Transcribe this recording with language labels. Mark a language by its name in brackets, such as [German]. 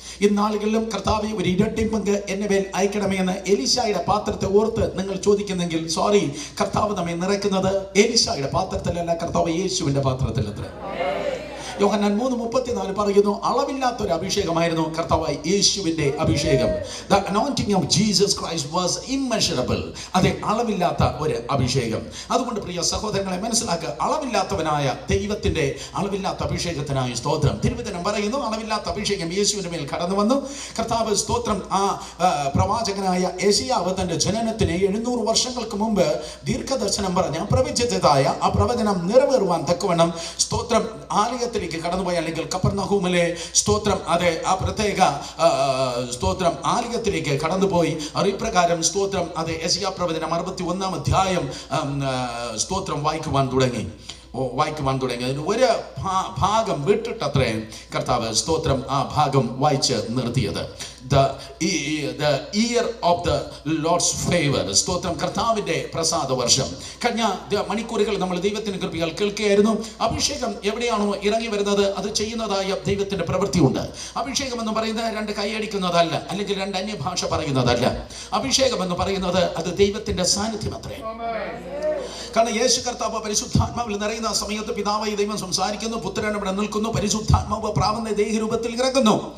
[Malayalam] ഇന്നാളുകളിലും കർത്താവെ ഒരു ഇരട്ടി പങ്ക് എന്നെ മേൽ അയക്കണമേ എന്ന് എലീശായുടെ പാത്രത്തെ ഓർത്ത് നിങ്ങൾ ചോദിക്കുന്നെങ്കിൽ സോറി, കർത്താവ് നമ്മെ നിറയ്ക്കുന്നത് എലീശായുടെ പാത്രത്തിലല്ല, കർത്താവ് യേശുവിന്റെ പാത്രത്തിലത്രേ. യോഹന്നാൻ 3:34 പറയുന്നു, അളവില്ലാത്തൊരു അഭിഷേകമായിരുന്നു കർത്താവായി യേശുവിന്റെ അഭിഷേകം. [English] The anointing of Jesus Christ was immeasurable. [Malayalam] അതെ, അളവില്ലാത്ത ഒരു അഭിഷേകം. അതുകൊണ്ട് പ്രിയ സഹോദരങ്ങളെ മനസ്സിലാക്കുക, അളവില്ലാത്തവനായ ദൈവത്തിന്റെ അളവില്ലാത്ത അഭിഷേകത്തിനായി സ്തോത്രം. തിരുവചനം പറയുന്നു, അളവില്ലാത്ത അഭിഷേകം യേശുവിന്റെ മേൽ കടന്നു വന്നു. കർത്താവ് സ്തോത്രം ആ പ്രവാചകനായ യെശയ്യാവ് തന്റെ ജനനത്തിന് 700 വർഷങ്ങൾക്ക് മുമ്പ് ദീർഘദർശനം പറഞ്ഞ പ്രവചിച്ചതായ ആ പ്രവചനം നിറവേറുവാൻ തക്കവണ്ണം സ്തോത്രം ആലയത്തിലേക്ക് കടന്നുപോയി, അല്ലെങ്കിൽ കപ്പർനഹൂമിലെ സ്തോത്രം അതെ ആ പ്രത്യേക സ്തോത്രം ആലയത്തിലേക്ക് കടന്നുപോയി. ഇപ്രകാരം സ്തോത്രം അതെ യെശയ്യാ പ്രവചനം 61-ാം അധ്യായം സ്തോത്രം വായിക്കുവാൻ തുടങ്ങി. അതിന് ഒരു ഭാഗം വിട്ടിട്ടത്രേ കർത്താവ് സ്തോത്രം ആ ഭാഗം വായിച്ച് നിർത്തിയത്. [English] The year of the Lord's favor. [Malayalam] സ്തോത്രം, കർത്താവിന്റെ പ്രസാദ വർഷം. കഴിഞ്ഞ മണിക്കൂറുകൾ നമ്മൾ ദൈവത്തിന്റെ കൃപയാൽ കേൾക്കുകയായിരുന്നു. അഭിഷേകം എവിടെയാണോ ഇറങ്ങി വരുന്നത് അത് ചെയ്യുന്നതായ ദൈവത്തിന്റെ പ്രവൃത്തിയുണ്ട്. അഭിഷേകം എന്ന് പറയുന്നത് 2 കൈയടിക്കുന്നതല്ല, അല്ലെങ്കിൽ 2 അന്യഭാഷ പറയുന്നതല്ല. അഭിഷേകം എന്ന് പറയുന്നത് അത് ദൈവത്തിന്റെ സാന്നിധ്യം അത്രേ. കാരണം യേശു കർത്താവ് പരിശുദ്ധാത്മാവിൽ നിറയുന്ന സമയത്ത് പിതാവായി ദൈവം സംസാരിക്കുന്നു, പുത്രൻ ഇവിടെ നിൽക്കുന്നു, പരിശുദ്ധാത്മാവ് പ്രാവന്റെ ദേഹരൂപത്തിൽ ഇറങ്ങുന്നു.